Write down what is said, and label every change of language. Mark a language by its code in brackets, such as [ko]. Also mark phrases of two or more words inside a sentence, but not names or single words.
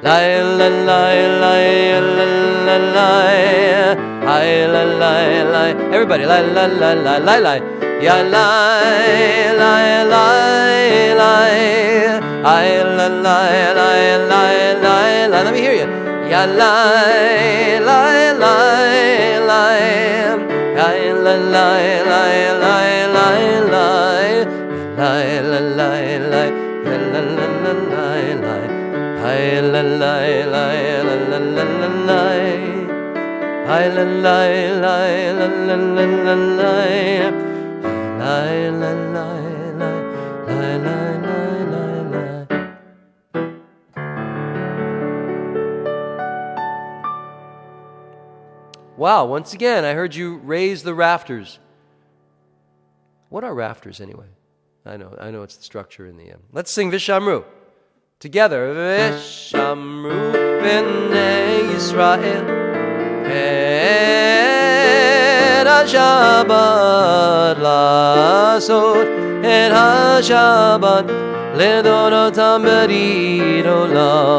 [en] Everybody, la la la la la la. Ya la la la la. I la la la la la la. Let me hear you. Ya la la la la. I la la la la la la. La la la la. La la la la la. I la la la la la la la. I la la la la la la la la. La la la la la la la la. Wow, once again, I heard you raise the rafters. What are rafters anyway? I know it's the structure in the end. Let's sing Vishamru together. [he] ושמרו בני ישראל את השבת לעשות את השבת לדרתם ברית עולם.